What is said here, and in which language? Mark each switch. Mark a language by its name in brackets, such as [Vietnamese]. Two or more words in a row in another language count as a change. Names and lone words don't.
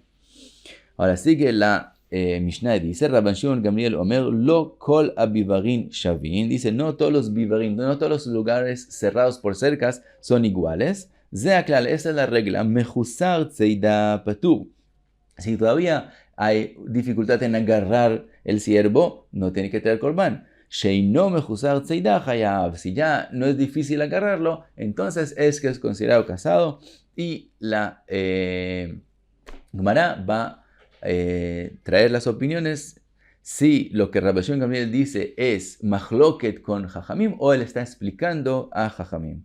[Spanish] Ahora sigue la Mishnah, dice Rabban Shimon Gamliel [Hebrew] אומר לא כל הביברין שוין, [Spanish] dice no todos los bivarin, no todos los lugares cerrados por cercas son iguales. Esa es la regla, [Hebrew] מחוסר צידה פטור. [Spanish] Si todavía hay dificultad en agarrar el ciervo, no tiene que traer corbán. [Hebrew] שאינו מחוסר צידה חייב. [Spanish] Si ya no es difícil agarrarlo, entonces es que es considerado casado. Y la Gemara va a traer las opiniones si lo que Rabbi Shimon Gamliel dice es machloket con Jajamim o él está explicando a Jajamim.